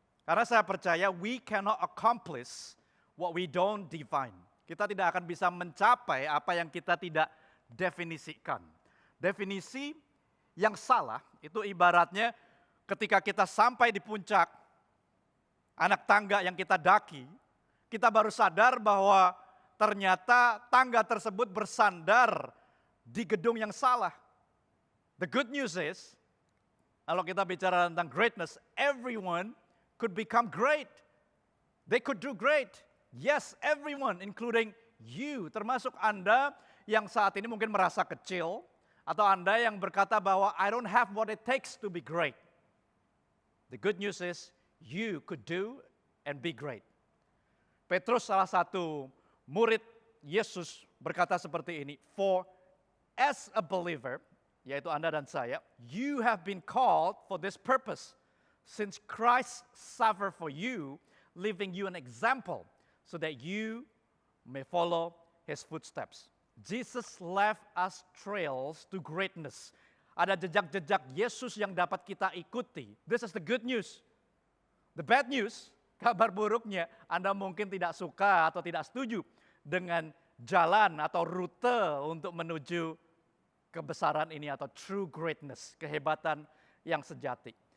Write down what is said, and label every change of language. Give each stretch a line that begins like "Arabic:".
Indonesian: Karena saya percaya
English: we cannot accomplish what we don't define.
Indonesian: Kita tidak akan bisa mencapai apa yang kita tidak definisikan. Definisi yang salah itu ibaratnya ketika kita sampai di puncak anak tangga yang kita daki, kita baru sadar bahwa ternyata tangga tersebut bersandar di gedung yang salah.
English: The good news is,
Indonesian: kalau kita bicara tentang
English: greatness, everyone could become great. They could do great. Yes, everyone, including you,
Indonesian: termasuk Anda yang saat ini mungkin merasa kecil, atau Anda yang berkata bahwa
English: I don't have what it takes to be great. The good news is, you could do and be great.
Indonesian: Petrus salah satu murid Yesus berkata seperti ini,
English: for as a believer,
Indonesian: yaitu Anda dan saya,
English: you have been called for this purpose, since Christ suffered for you, leaving you an example, so that you may follow his footsteps. Jesus left us trails to greatness.
Indonesian: Ada jejak-jejak Yesus yang dapat kita ikuti.
English: This is the good news. The bad news,
Indonesian: kabar buruknya, Anda mungkin tidak suka atau tidak setuju dengan jalan atau rute untuk menuju kebesaran ini atau true greatness, kehebatan yang sejati.